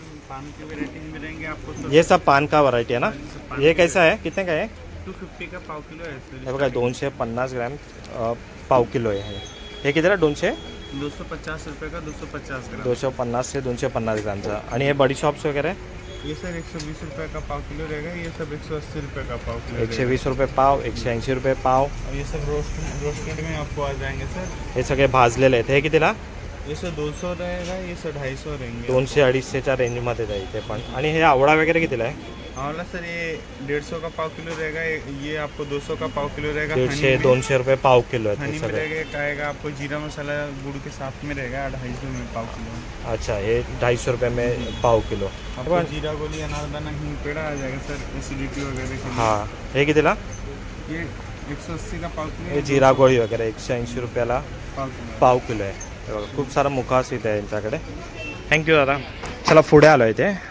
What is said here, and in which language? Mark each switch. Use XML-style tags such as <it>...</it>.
<hi>पान की वैरायटी मिलेंगे आपको। ये सब पान का वैरायटी है ना? ये कैसा है, कितने का है?</hi> <mr>250 का पाव किलो आहे सर. हे बघा 250 ग्रॅम पाव किलो आहे. हे कितीला</mr> <hi>250 रुपये का 250 ग्राम.</hi> <mr>250 से 250 ग्रामचा. आणि हे बडी शॉप्स वगैरे</mr> <hi>ये सर 120 रुपये का पाव किलो रहेगा. ये सब 180 रुपये का पाव किलो.</hi> <mr>120 रुपये पाव, 180 रुपये पाव.</mr> <hi>और ये सब रोस्टेड में आपको आ जाएंगे सर.</hi> <mr>हे सगळे भाजलेले आहेत. हे कितीला?</mr> <hi>ये सर 200 रहेगा. ये सर 250 रहेंगे.</hi> <mr>200-250च्या रेंजमध्ये जाईल ते पण. आणि हे आवळा वगैरे कितीला आहे?</mr> <hi>आवला सर ये 150 का पाव किलो रहेगा. ये आपको 200 का पाव किलो रहेगा. 150-200 रुपये पाव किलो है. हनी में रहेगा आपको जीरा मसाला गुड़ के साथ में रहेगा 250 में पाव किलो. अच्छा, ये 250 रुपये में पाव किलो. आपको जीरा गोली अनारदाना हिंग पेड़ा आ जाएगा सर एसिडिटी वगैरह.</hi> <mr>हाँ, हे कितीला?</mr> <hi>ये 180 का पाव किलो.</hi> <mr>हे जिरा गोळी वगैरे 180 रुपयाला पाव किलो आहे. खूप सारा मुखास इथे आहे यांच्याकडे. थँक्यू दादा. चला पुढे आलो आहे ते.</mr>